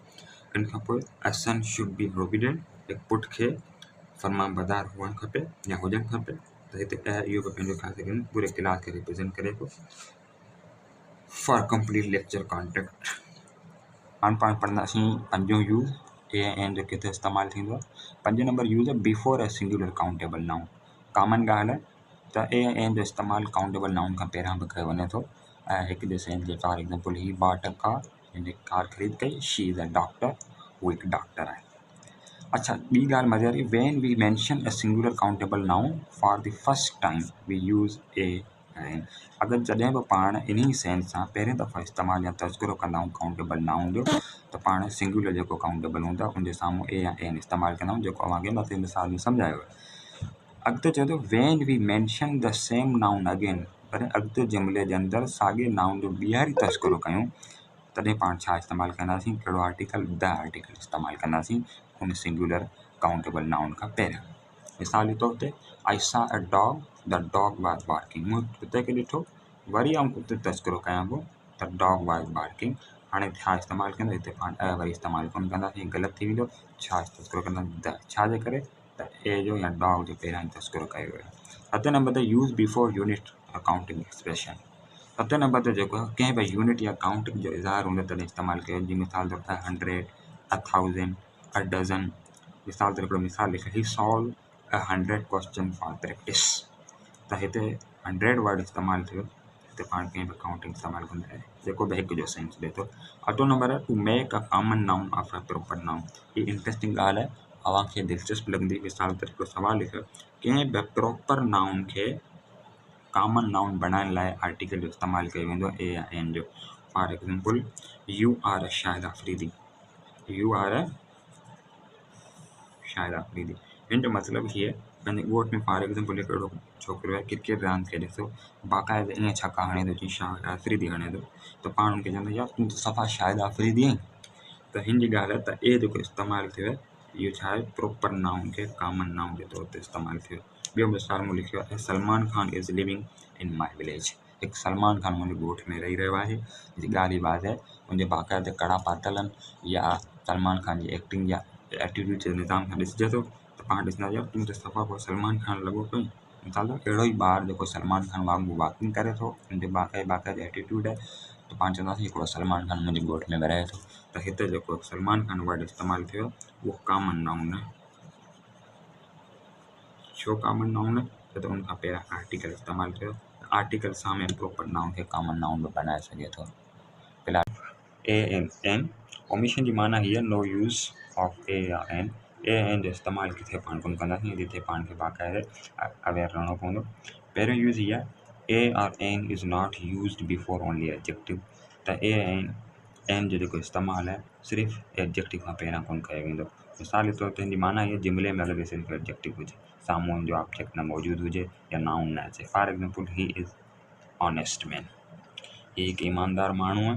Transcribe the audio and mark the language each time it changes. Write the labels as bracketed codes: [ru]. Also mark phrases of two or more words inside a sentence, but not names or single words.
[sd] इन खां पोइ [en] a son should be obedient, [sd] हिकु पुट खे फरमाबरदार हुअणु खपे या हुजणु खपे, त हिते इहो बि पंहिंजो ख़ासि करे पूरे क्लास खे रिप्रेज़ेंट करे पियो। [en] for complete lecture contact [sd] हाणे पाण पढ़ंदासीं पंजो [en] use a an [sd] जो किथे इस्तेमालु थींदो आहे। [en] पंज number use आहे before a singular countable noun. [sd] कॉमन ॻाल्हि आहे त [en] a an [sd] जो इस्तेमालु [en] countable noun [sd] खां पहिरियां बि कयो वञे थो, ऐं हिकु जे सेंस जे। [en] for example he bought a car, [sd] हिन कार ख़रीद कई। [en] she is a doctor, [sd] हू हिकु डॉक्टर आहे। अच्छा, ॿी ॻाल्हि मज़े वारी, [en] when we mention a singular countable noun for the first time we use a an. [sd] अगरि जॾहिं बि पाण इन सेंस सां पहिरें दफ़ा इस्तेमालु या तज़किरो कंदा आहियूं [en] countable noun [sd] जो, त पाण सिंगुलर जेको काउंटेबल हूंदो आहे उनजे साम्हूं ए या एन इस्तेमालु कंदा आहियूं, जेको अव्हांखे मथे मिसाल में सम्झायो आहे। अॻिते चए थो [en] when we mention the same noun again, [sd] पर अॻिते जुमिले जे अंदरि साॻिए नाउन जो ॿीहर तज़किरो कयूं, तॾहिं पाण छा इस्तेमालु कंदासीं, कहिड़ो आर्टिकल, [en] the article [sd] इस्तेमालु कंदासीं उन [en] singular countable noun [sd] खां पहिरियां। मिसाल जे तौर ते [en] I saw a dog, the dog was barking, [sd] मूं कुते खे ॾिठो, वरी आउं कुते तज़किरो कयां पियो त [en] dog was barking. [sd] हाणे छा इस्तेमालु कंदो, हिते पाण वरी इस्तेमालु कोन कंदासीं, ग़लति थी वेंदो। छा तज़किरो कंदासीं, द, छाजे करे, त ए जो या डॉग जो पहिरियां ई तज़किरो कयो वियो आहे। सतें नंबर ते [en] use before unit accounting expression. [sd] सतें नंबर ते जेको आहे कंहिं बि यूनिट या काउंटिंग जो इज़हार हूंदो तॾहिं इस्तेमालु कयो। जीअं मिसाल तौर ते 100, 1000, [en] a dozen. [sd] मिसाल तौर हिकिड़ो मिसाल लिखियो, [en] he solved 100 question for practice, [sd] त हिते 100 वर्ड इस्तेमालु थियो, हिते पाण कंहिं बि काउंटिंग इस्तेमालु कंदा आहियूं, जेको बि हिकु जो सेंस ॾिए थो। अठों नंबर आहे [en] to make a common noun of a proper noun. [sd] ही इंट्रस्टिंग ॻाल्हि आहे, अव्हांखे दिलचस्प लॻंदी। मिसाल तौर हिकिड़ो सुवालु लिखियो, कंहिं बि [en] proper noun [sd] खे [en] common noun [sd] बणाइण लाइ आर्टिकल जो इस्तेमालु कयो वेंदो आहे ए या एन जो। [en] for example you are a Shahid Afridi, you are a Shahid Afridi, [sd] यू आर अ शाहिद आफ़रीदी, हिन जो मतिलबु हीअ पंहिंजे ॻोठ में [en] for example [sd] हिकिड़ो छोकिरो आहे क्रिकेट रांदि खेॾे थो, बाक़ाइदा ईअं छक्का हणे थो जीअं शाहिद आफ़रीदी हणे थो, त पाण हुनखे चवंदा यार तूं त सफ़ा शाहिद आफ़रीदी आहीं। त हिन जी ॻाल्हि आहे त ए जेको इस्तेमालु थियो आहे इहो छा आहे, [en] proper noun [sd] खे [en] common noun [sd] जे तौर ते इस्तेमालु थियो। ॿियो मिसाल मूं लिखियो आहे [en] Salman Khan is living in my village. [sd] हिकु सलमान खान मुंहिंजे ॻोठ में रही रहियो आहे। जी ॻाल्हि ई बात आहे, मुंहिंजे बाक़ाइदे कड़ा पातल आहिनि या सलमान खान जी एक्टिंग या एटीट्यूड जे निज़ाम खां ॾिसिजे थो त पाण ॾिसंदा आहियूं तूं त सफ़ा को सलमान खान लॻो पियो। मिसाल अहिड़ो ई ॿारु जेको सलमान खान वांगुरु वॉकिंग करे थो, हुन जो बाक़ाइदे एटीट्यूड आहे, त पाण चवंदासीं हिकिड़ो सलमान खान मुंहिंजे ॻोठ में रहे थो। त हिते जेको सलमान खान वर्ड इस्तेमालु थियो उहो [en] common noun [sd] आहे। छो [en] common noun [sd] आहे छो त उन खां पहिरियां आर्टिकल इस्तेमालु थियो। आर्टिकल साम्हूं [en] proper noun [sd] खे [en] common noun [sd] बि बनाए सघे थो। फिलहाल [en] a an omission [sd] जी माना हीअ [en] no use of a [sd] या एन। [en] a an [sd] जो इस्तेमालु किथे पाण कोन कंदासीं, जिथे पाण खे बाक़ाइदे अवेयर रहणो पवंदो। पहिरियों यूज़ हीअ आहे [en] a or an is not used before only adjective. [sd] त [en] a an [sd] जो जेको इस्तेमालु आहे सिर्फ़ु एडजेक्टिव खां पहिरियां कोन कयो वेंदो। मिसाल जे तौर ते हिन जी माना हीअ जुमिले में अगरि सिर्फ़ु एडजेक्टिव हुजे, साम्हूं जो ऑब्जेक्ट न मौजूदु हुजे या नाउन न अचे। [en] for example he is honest man, [sd] हीअ हिकु ईमानदार माण्हू आहे।